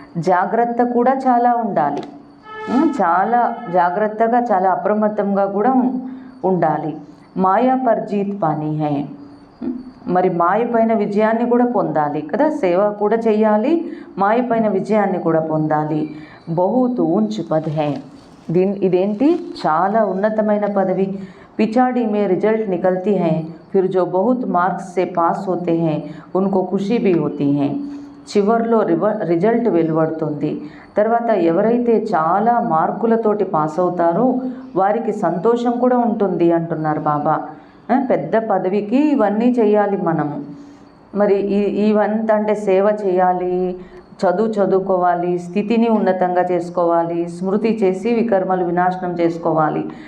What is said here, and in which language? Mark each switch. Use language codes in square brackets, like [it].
[te] జాగ్రత్త కూడా చాలా ఉండాలి, చాలా జాగ్రత్తగా చాలా అప్రమత్తంగా కూడా ఉండాలి. [hi] మాయా పర్ జీత్ పానీ హై, [te] మరి మాయ పైన విజయాన్ని కూడా పొందాలి కదా. సేవ కూడా చెయ్యాలి, మాయ పైన విజయాన్ని కూడా పొందాలి. [hi] బహుత్ ఊంచ్ పద్ హై, [te] ఇదేంటి చాలా ఉన్నతమైన పదవి. [hi] पिछाड़ी में रिजल्ट निकलती हैं, फिर जो बहुत मार्क्स से पास होते हैं उनको खुशी भी होती है. [te] చివర్లో రిజల్ట్ వెలువడుతుంది. తర్వాత ఎవరైతే చాలా మార్కులతోటి పాస్ అవుతారో వారికి సంతోషం కూడా ఉంటుంది అంటున్నారు బాబా. పెద్ద పదవికి ఇవన్నీ చేయాలి మనము. మరి ఇవంతా అంటే సేవ చేయాలి, చదువుకోవాలి, స్థితిని ఉన్నతంగా చేసుకోవాలి, స్మృతి చేసి వికర్మలు వినాశనం చేసుకోవాలి.